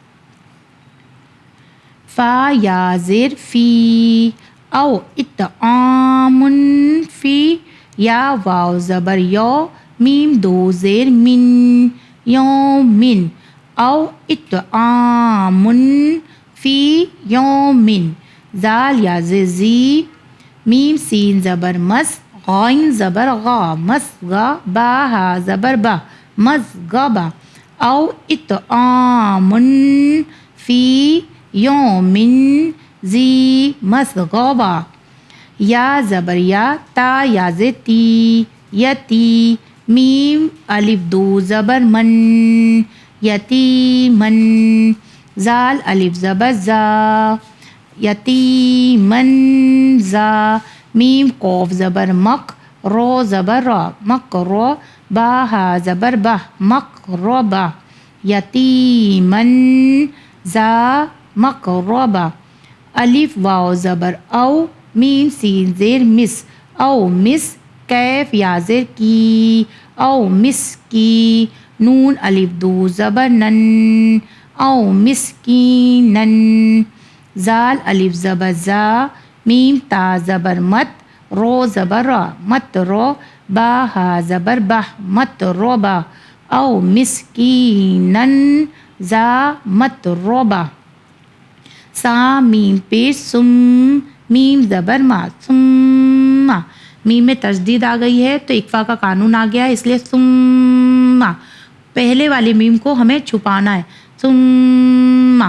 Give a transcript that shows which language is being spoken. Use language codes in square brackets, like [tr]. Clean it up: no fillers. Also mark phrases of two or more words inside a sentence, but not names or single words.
[ur] فا یا زیر فی، او ات آمن فی، یا واو زبر یو، میم دو زیر من، یومن، او ات آمن فی یومن۔ زال یا زی، میم سین زبر مس، غائن زبر غا، مس غا، با ہا زبر با، مس غبا، [ar] او اطعام فی یومن ذی مسغبہ۔ [ur] یا زبر یا، تا یا تی، یتی، میم الف دو زبر من، یتیمن، زال الف زبر زا، یتیمن زا، میم قوف زبر مق، رو زبر را، مقر، با ہا زبر بہ، مقربہ، [ar] یتیمن زا مقربہ۔ [ur] الف واو زبر او، میم سین زیر مس، او مس، کیف یا زیر کی، او مس کی، نون الف دو زبر نن، او مسکینن، زال الف زبر زا، میم تا زبر مت، رو زبر را، مت رو، با ہا زبر بہ، مت روبہ، [ar] او مسکینن زا مت روبہ۔ [ur] سا میم پیش سم، میم زبر ما، ثم، میم میں تشدید آ گئی ہے تو اقفا کا قانون آ گیا ہے، اس لیے ثم، پہلے والے میم کو ہمیں چھپانا ہے، ثم۔